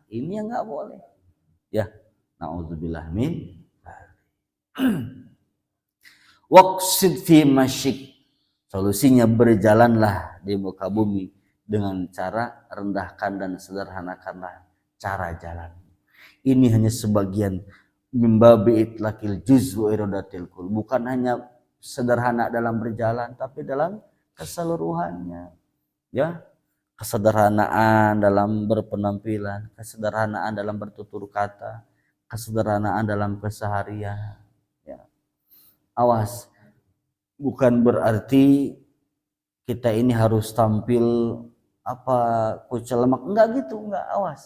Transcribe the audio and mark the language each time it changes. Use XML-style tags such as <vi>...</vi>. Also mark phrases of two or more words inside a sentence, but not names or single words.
<id>Ini yang nggak boleh. Ya,</id> <ar>نعوذ بالله من. واقصد في مشيك.</ar> <id>Solusinya berjalanlah di muka bumi dengan cara rendahkan dan sederhanakanlah cara jalan.</id> <ar>Ini hanya sebagian من باب إطلاق الجزء وإرادة الكل.</ar> <id>Bukan hanya sederhana dalam berjalan, tapi dalam keseluruhannya. Ya, kesederhanaan dalam berpenampilan, kesederhanaan dalam bertutur kata, kesederhanaan dalam keseharian. Ya. Awas, bukan berarti kita ini harus tampil kucel lemak, enggak gitu, enggak, awas.</id>